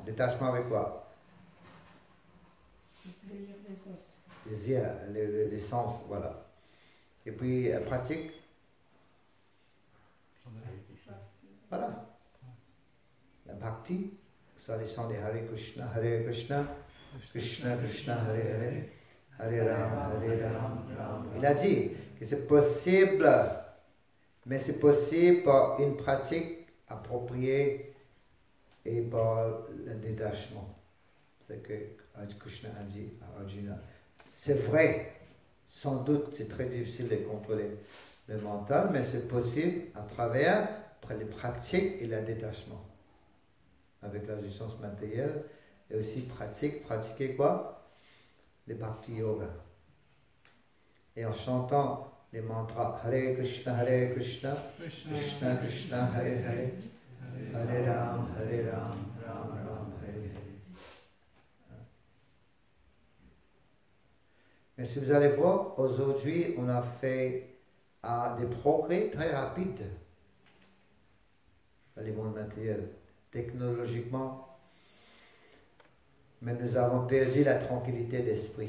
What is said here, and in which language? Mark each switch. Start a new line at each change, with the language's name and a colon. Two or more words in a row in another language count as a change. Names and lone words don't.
French: Détachement avec quoi? Les sens, voilà. Et puis pratique. Voilà. La bhakti. Ça les chants de
Sanskrit: हरे कृष्ण, कृष्ण कृष्ण, हरे हरे, हरे राम, राम.
French: Il a dit que c'est possible, mais c'est possible par une pratique appropriée et par le détachement. C'est que Krishna a dit à Arjuna. C'est vrai, sans doute c'est très difficile de contrôler le mental, mais c'est possible à travers les pratiques et le détachement. Avec la jouissance matérielle, et aussi pratiquer quoi? Les
Sanskrit: भक्ति योग.
French: Et en chantant les mantras
Sanskrit: हरे कृष्ण, कृष्ण कृष्ण, हरे हरे, हरे राम, राम राम, हरे हरे.
French: Mais si vous allez voir, aujourd'hui, on a fait des progrès très rapides dans le monde matériel. Technologiquement, mais nous avons perdu la tranquillité d'esprit.